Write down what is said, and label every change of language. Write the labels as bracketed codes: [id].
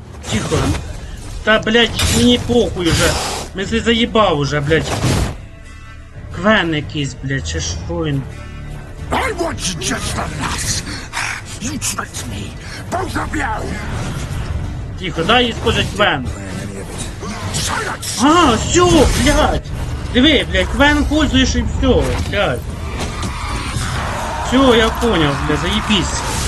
[uk] Тихо. Та, блядь, мені похуй уже. Мене заїбав уже, блядь. Квен якийсь, блядь, чи що він? [en] I want just enough. You tricked me, both of you. [ru] Тихо, дай использовать квен. [en] Silence. [ru] А, все, блядь. Диви, блядь, квен пользуешь и все, блядь. Все, я понял, блядь, заебись.